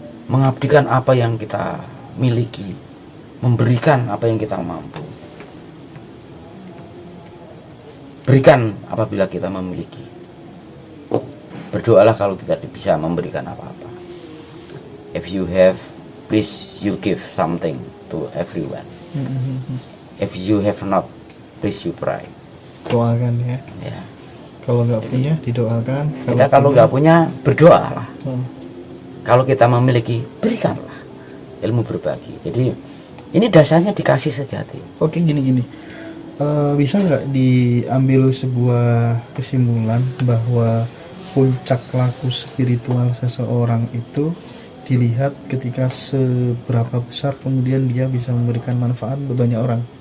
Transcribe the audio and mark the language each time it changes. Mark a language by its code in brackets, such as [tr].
[id] Mengabdikan apa yang kita miliki, memberikan apa yang kita mampu. Berikan apabila kita memiliki. Berdoalah kalau kita bisa memberikan apa-apa. [en] If you have, please you give something to everyone. If you have not, please you pray. [id] Doakan ya. Kalau nggak punya, didoakan. Kita kalau nggak punya, berdoalah. Kalau kita memiliki, berikanlah. Ilmu berbagi. Jadi ini dasarnya dikasih sejati. Oke, gini. Bisa nggak diambil sebuah kesimpulan bahwa puncak laku spiritual seseorang itu dilihat ketika seberapa besar kemudian dia bisa memberikan manfaat ke banyak orang?